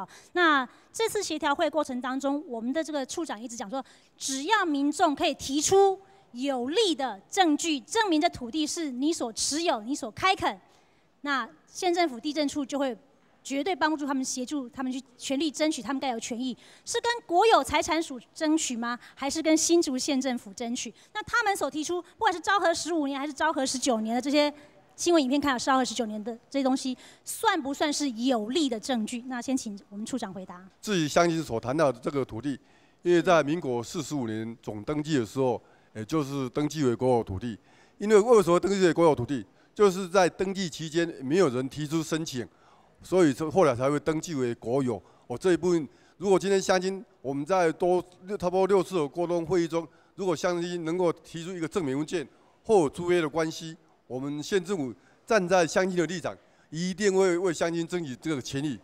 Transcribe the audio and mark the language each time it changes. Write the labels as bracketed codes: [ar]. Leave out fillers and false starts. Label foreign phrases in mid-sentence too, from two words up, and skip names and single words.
[zh] 那這次協調會過程當中，我們的這個處長一直講說，只要民眾可以提出有力的證據，證明這土地是你所持有、你所開墾，那縣政府地政處就會絕對幫助他們，協助他們去全力爭取他們該有權益，是跟國有財產署爭取嗎？還是跟新竹縣政府爭取？那他們所提出，不管是昭和15年還是昭和19年的這些新聞影片，看到昭和19年的這些東西，算不算是有力的證據？那先請我們處長回答。至於鄉親所談到的這個土地，因為在民國45年總登記的時候，也就是登記為國有土地。因為什麼登記為國有土地？就是在登記期間沒有人提出申請。所以後來才會登記為國有。這一部分，如果今天鄉親我們在差不多6次的溝通會議中，如果鄉親能夠提出一個證明文件或有租約的關係，我們縣政府站在鄉親的立場，一定會為鄉親爭取這個權益。